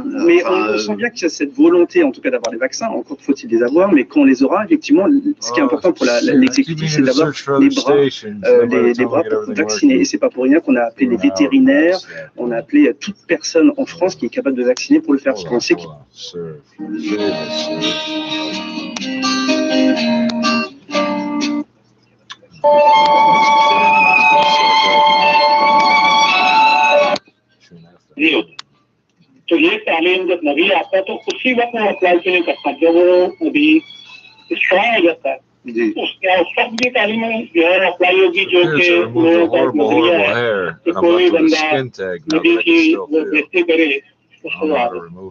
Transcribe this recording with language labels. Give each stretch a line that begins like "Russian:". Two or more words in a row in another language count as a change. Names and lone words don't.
French: Mais on sent bien qu'il y a cette volonté, en tout cas, d'avoir les vaccins. Encore faut-il les avoir, mais quand on les aura, effectivement, ce qui est important pour l'exécutif, c'est d'avoir les bras pour vacciner. Et c'est pas pour rien qu'on a appelé les vétérinaires, on a appelé toute personne en France qui est capable de vacciner pour le faire, parce qu'on sait qu'il...
Urdu: تو یہ تعلیم جب نبی آتا ہے تو اسی وقت وہ اپلائی کے لیے کرتا ہے جب وہ ابھی سٹرانگ ہو جاتا ہے اس وقت بھی تعلیم جو ہے اپلائی ہوگی جو کہ لوگوں کا نظریہ ہے کہ کوئی بندہ نبی کی وہ بےعزتی کرے اس کو